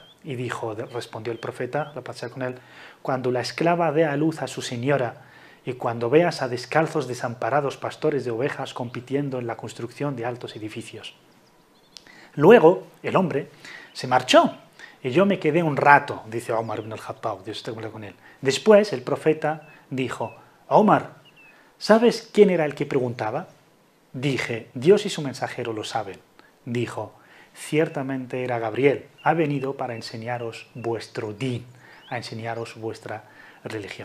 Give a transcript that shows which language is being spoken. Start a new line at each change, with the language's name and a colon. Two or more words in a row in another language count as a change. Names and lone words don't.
Spanish: Y respondió el profeta, la paz sea con él: «Cuando la esclava dé a luz a su señora, y cuando veas a descalzos desamparados pastores de ovejas compitiendo en la construcción de altos edificios». Luego el hombre se marchó y yo me quedé un rato, dice Omar ibn al-Khattab, Dios esté con él. Después el profeta dijo: «Omar, ¿sabes quién era el que preguntaba?» Dije: «Dios y su mensajero lo saben». Dijo: «Ciertamente era Gabriel, ha venido para enseñaros vuestro din, a enseñaros vuestra religión».